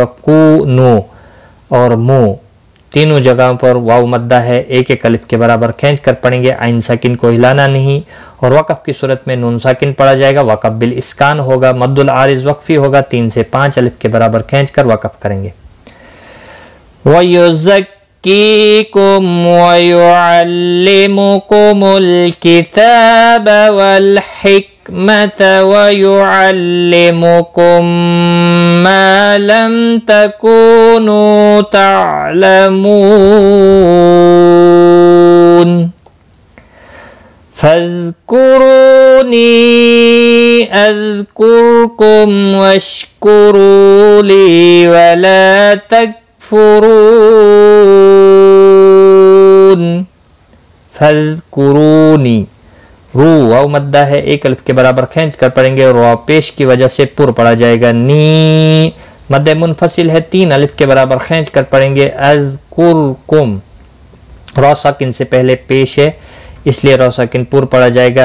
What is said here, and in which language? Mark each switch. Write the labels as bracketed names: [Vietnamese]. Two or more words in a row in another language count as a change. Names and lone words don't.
[Urdu] کو نو اور منہ تینوں جگہوں پر واؤ مدہ ہے، 1 الف کے برابر کھینچ کر پڑھیں گے. عین ساکن کو ہلانا نہیں، اور وقف کی صورت میں نون ساکن پڑھا جائے گا. وقف بالاسکان ہوگا. مد عارض وقفی ہوگا، 3 سے 5 الف کے برابر کھینچ کر وقف کریں گے. [Arabic] ويزكيكم ويعلمكم الكتاب والحكمة ويعلمكم ما لم تكونوا تعلمون. فاذكروني أذكركم واشكروا لي ولا تكفرون. फ़ज़्कुरूनी, [Urdu] رو واؤ مدہ ہے، 1 الف کے برابر کھینچ کر پڑھیں گے. رو پیش کی وجہ سے پر پڑھا جائے گا۔ نی مد منفصل ہے، 3 الف کے برابر کھینچ کر پڑھیں گے. اذکرکم، را ساکن سے پہلے پیش ہے اس لیے را ساکن پورو پڑھا جائے گا.